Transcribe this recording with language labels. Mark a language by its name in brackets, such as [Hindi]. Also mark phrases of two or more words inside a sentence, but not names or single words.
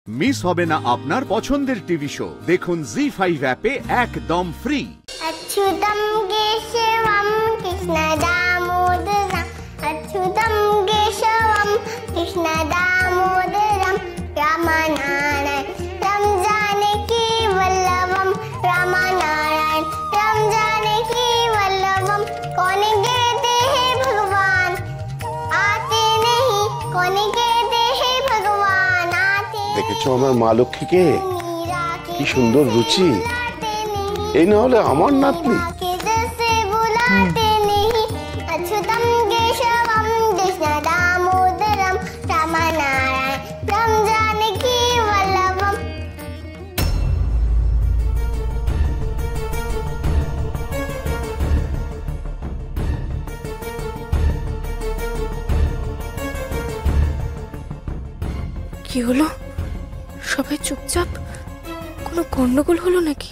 [Bangla] মিস হবে না আপনার পছন্দের টিভি শো। দেখুন জি5 অ্যাপে একদম ফ্রি। [Sanskrit] अच्युतं केशवं कृष्णदामोदरं अच्युतं केशवं कृष्णदामोदरं रामनारायणं जानकी वल्लभं रामनारायण राम जानकी वल्लभं [Hindi] कौन कहते हैं भगवान आते नहीं कौन कहते हैं भगवान आते। [Bangla] দেখেছো আমার মা লক্ষ্মীকে কি সুন্দর রুচি, এই না হলে আমার নাতনি। [Sanskrit] अच्युतं केशवं कृष्णदामोदरं रामनारायणं जानकी वल्लभं। [Bangla] কি হলো? সবাই চুপচাপ? কোনো গন্ডগোল হলো নাকি?